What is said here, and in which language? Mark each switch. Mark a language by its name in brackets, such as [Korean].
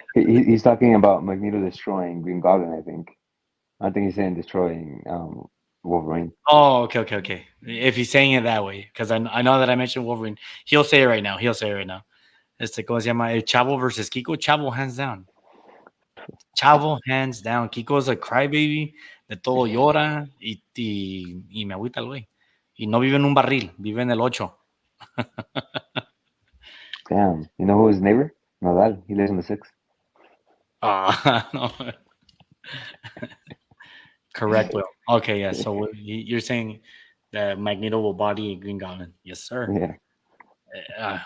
[English] He's talking about Magneto destroying Green Goblin. I think. I think he's saying destroying Wolverine. Oh, okay. If he's saying it that way, because I know that I mentioned Wolverine, he'll say it right now. [Spanish] ¿Cómo se llama? El Chavo versus Kiko. Chavo, [English] hands down. Chavo, hands down. Kiko's a crybaby, [Spanish] de todo llora y me agüita el güey. Y no vive en un barril, vive en el 8. [English] Damn. You know who his neighbor? Nadal. He lives in the 6. No. Correct, Will. Okay, yeah. So you're saying that Magneto will body Green Goblin? Yes, sir. Yeah.